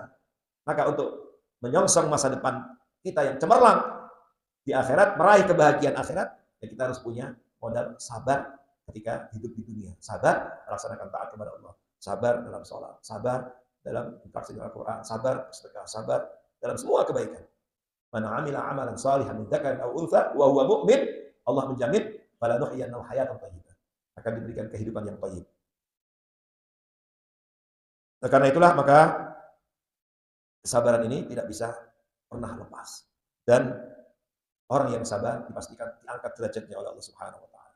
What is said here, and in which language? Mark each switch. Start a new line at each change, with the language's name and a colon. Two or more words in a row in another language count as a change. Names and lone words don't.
Indonesian: Maka untuk menyongsong masa depan kita yang cemerlang di akhirat, meraih kebahagiaan akhirat, ya kita harus punya modal sabar ketika hidup di dunia. Sabar melaksanakan taat kepada Allah. Sabar dalam sholat, sabar dalam interaksi dengan Al-Quran, sabar sedekah, sabar dalam semua kebaikan.
Arabic: من عمل عملا صالحا من ذكر أو أنثى وهو مؤمن,
Indonesian: Allah menjamin
Arabic: فلنحيينه حياة طيبة.
Indonesian: Akan diberikan kehidupan yang thayyib. Nah, karena itulah maka kesabaran ini tidak bisa pernah lepas. Dan orang yang sabar dipastikan diangkat derajatnya oleh Allah
Arabic: سبحانه وتعالى.